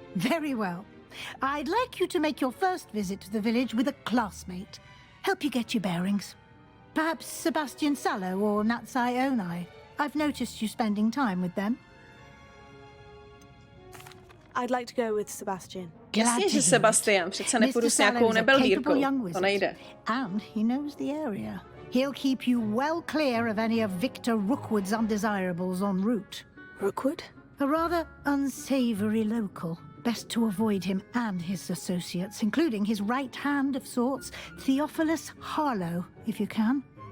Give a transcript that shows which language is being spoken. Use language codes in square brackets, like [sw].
[en] Very well. I'd like you to make your first visit to the village with a classmate. Help you get your bearings. Perhaps Sebastian Sallow or Natsai Onai. I've noticed you spending time with them. I'd like to go with Sebastian. [cs] Jasně, že Sebastian, přece nepůjdu s nějakou nebelvírkou, to nejde. [en] And he knows the area. He'll keep you well clear of any of Victor Rookwood's undesirables en route. Rookwood? A rather unsavory local. Best to avoid him and his associates, including his right hand of sorts, Theophilus Harlow, if you can.